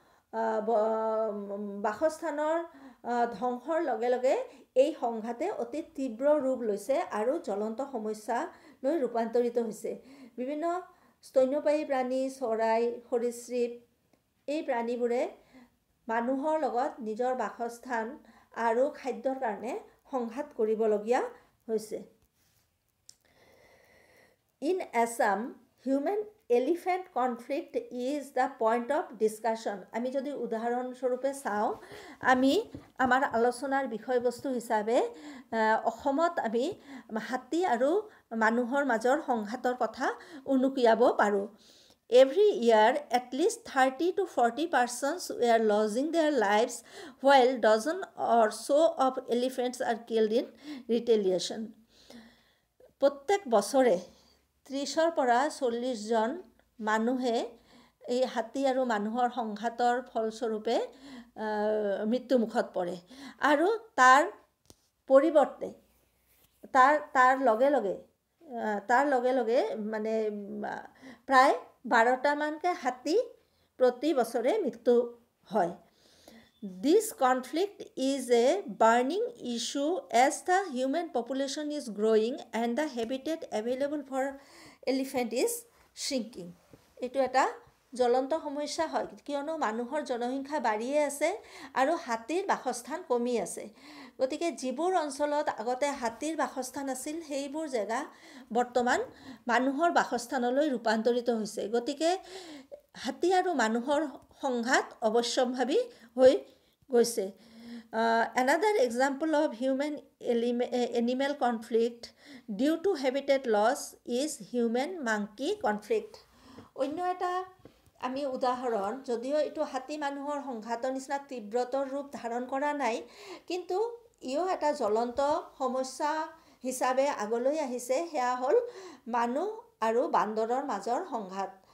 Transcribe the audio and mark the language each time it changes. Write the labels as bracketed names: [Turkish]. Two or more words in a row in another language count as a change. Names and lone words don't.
[Assamese] বাসস্থানৰ ধ্বংসৰ লগে লগে এই সংঘাতে অতি তীব্ৰ ৰূপ লৈছে আৰু জ্বলন্ত সমস্যালৈ ৰূপান্তৰিত হৈছে বিভিন্ন স্তন্যপায়ী প্ৰাণী চৰাই সৰীসৃপ এই প্ৰাণীবোৰে মানুহৰ লগত নিজৰ বাসস্থান আৰু খাদ্যৰ কাৰণে সংঘাত কৰিবলগীয়া হৈছে [English] In Assam human elephant conflict is the point of discussion [Assamese] আমি যদি উদাহৰণস্বৰূপে চাওঁ আমি আমাৰ আলোচনাৰ বিষয়বস্তু হিচাপে অসমত আমি হাতী আৰু মানুহৰ মাজৰ সংঘাতৰ কথা উনুকিয়াব পাৰোঁ [English] Every year, at least 30 to 40 persons were losing their lives while dozen or so of elephants are killed in retaliation. [Assamese] প্ৰত্যেক বছৰে 30ৰ পৰা 40 জন মানুহে এই হাতী আৰু মানুহৰ সংঘাতৰ ফলস্বৰূপে মৃত্যুমুখত পৰে আৰু তাৰ পৰিৱৰ্তে তাৰ লগে লগে মানে প্ৰায় 12টা মানকে হাতী প্ৰতি বছৰে মৃত্যু হয় [English] This conflict is a burning issue as the human population is growing and the habitat available for elephant is shrinking. [Assamese] এটো এটা জ্বলন্ত সমস্যা হয় কিয়নো মানুহৰ জনসংখ্যা বাঢ়িয়ে আছে আৰু হাতীৰ বাসস্থান কমি আছে গতিকে যিবোৰ অঞ্চলত আগতে হাতীৰ বাসস্থান আছিল সেইবোৰ জেগা বৰ্তমান মানুহৰ বাসস্থানলৈ ৰূপান্তৰিত হৈছে গতিকে হাতী আৰু মানুহৰ সংঘাত অৱশ্যম্ভাৱী হৈ গৈছে [English] Another example of human animal conflict due to habitat loss is human monkey conflict. [Assamese] অন্য এটা আমি উদাহৰণ যদিও এইটো হাতী মানুহৰ সংঘাতৰ নিচিনা তীব্ৰতৰ ৰূপ ধাৰণ কৰা নাই কিন্তু ইও এটা জ্বলন্ত সমস্যা হিচাপে আগলৈ আহিছে সেয়া হ'ল মানুহ আৰু বান্দৰৰ মাজৰ সংঘাত